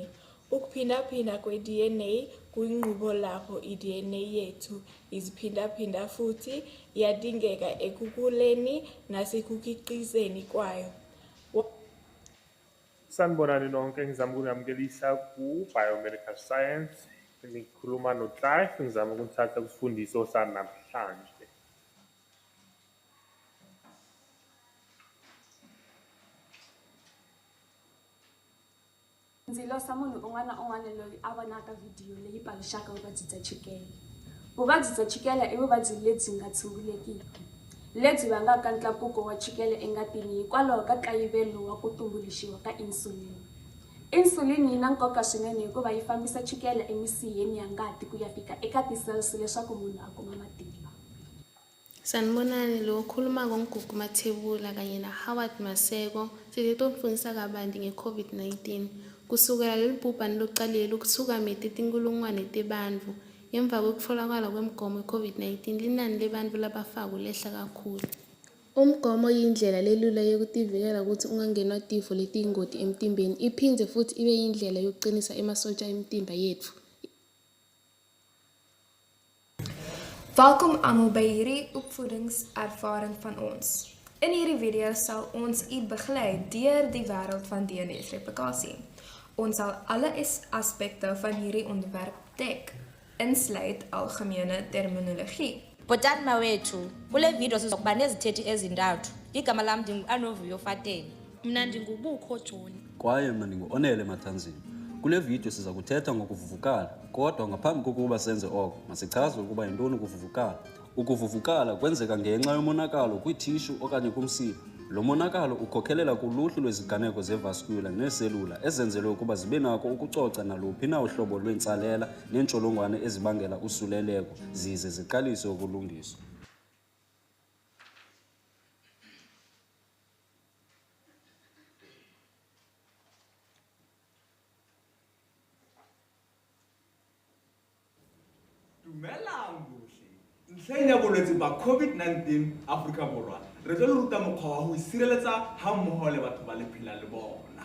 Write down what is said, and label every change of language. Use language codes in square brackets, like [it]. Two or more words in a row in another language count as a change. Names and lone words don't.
[zu] Ukuphindaphinda kweDNA kuyinqubo lapho iDNA yethu iziphindaphinda futhi iyadingeka ekukhuleni nasekukhiqizeni kwayo. Sanibonani nonke, ngizama ukunamkelisa ku-Biomedical Science. Ngikhuluma noClive, ngizama ukuthatha kusifundiso sanamhlanje. [ts] Ndzi losa munhu un'wana loyi a vonaka video leyi paluxaka vuvabyi bya chukele. Vuvabyi bya chukele I vuvabyi lebyi nga tshungulekiki, lebyi vangaka ntlakuko wa chukele engatini hikwalaho ka nkayivelo wa ku tumbuluxiwa ka insulin. Insulin yi na nkoka swinene hikuva yi fambisa chukele emisiheni ya ngati ku ya fika eka ti-cells leswaku munhu a kuma matimba. [zu] Sanibonani, lo khuluma ngoNgugu Mathebula kanye na Howard Maseko. Sizofundisa kabanzi nge-COVID-19. [ss] Kusukela leli bhubhane lokuqalile ukuthukamete tinkulungwane tebantfu ngemva kokutfolakala kwemgomo i-COVID-19 linani lebantfu labafakwe lehla kakhulu. Umgomo yindlela lelula yokutivikela ukuthi ungangenwa tifo letiyingoti emtimbeni, iphindze futhi ibe yindlela yokuqinisa emasotsha emtimba yetfu. [af] Welkom almal by hierdie opvoedingservaring van ons. In hierdie video sal ons u begelei deur die wêreld van DNA-replikasie. Ons sal alle aspekte van hierdie onderwerp dek, insluit algemene terminologie. [xh] Botani mawethu, kule video sizokuba nezithethi ezintathu. Igama lam ndingu-Anovuyo Fateni. Mna ndingubukho John. Kwaye mna ndingu-Onele Mathanzini. Kule video siza kuthetha ngokuvuvukala, kodwa ngaphambi kokuba senze oko, masichaze ukuba yintoni ukuvuvukala. Ukuvuvukala kwenzeka ngenxa yomonakalo kwithishu okanye kumsipha. Lo monakalo ukhokhelela kuluhlu lweziganeko zevascular neeselula ezenzelwe ukuba zibe nako ukucoca naluphi na uhlobo lwentsalela neentsholongwane ezibangela usuleleko zize ziqalise ukulungiswa. [st] Dumelang bohle. Ntlheng ya bolwetse ba COVID-19 Afrika Borwa, re tlo le ruta mokgwa wa ho sireletsa ha mmoho le batho ba le phela le bona.